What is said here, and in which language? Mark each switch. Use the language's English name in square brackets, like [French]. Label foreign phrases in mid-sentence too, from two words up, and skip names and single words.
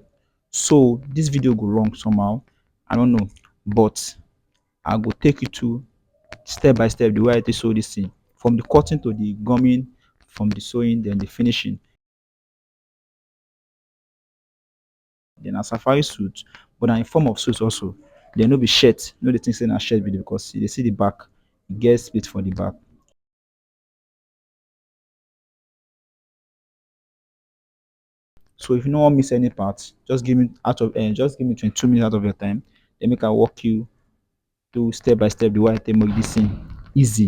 [Nigerian Pidgin] So this video go long somehow, I don't know, but I go take you to step by step the way I take sew this thing, from the cutting to the gumming, from the sewing, then the finishing. Then a safari suit, but na in form of suit also. Then no be shirt, no dey think say na shirt be dey, because you dey see the back, e get split for the back. So if you no wan miss any part, just give me 22 minutes out of your time, then make I walk you through step by step the way I take make this thing easy.